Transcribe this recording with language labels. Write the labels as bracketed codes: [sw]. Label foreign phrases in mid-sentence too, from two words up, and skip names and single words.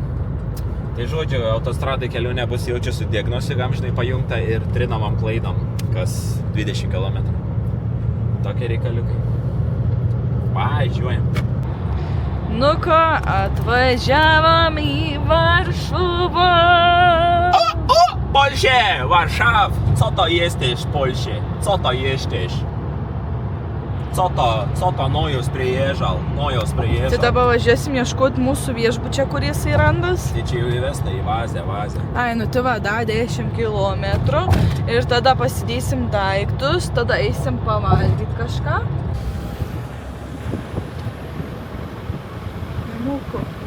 [lt] Tai žodžiu, autostradai kelionė bus jau čia su diagnostika amžinai pajungta ir trinamam klaidom, kas 20 km. Tokie reikaliukai. Važiuojam. Nu ką, atvažiavom į Varšuvą. [pl] Polsche, Warszaw! Co to jesteś, Polsche? Co to jesteś? Co to Nojus priježal? [lt] Tai dabar važiuosim ieškoti mūsų viešbučio, kur jisai randas. Tai čia jau įvesta į vazę. Ai, nu tai va, dar 10 kilometrų ir tada pasidėsim daiktus, tada eisim pavalgyti kažką. Nemoku.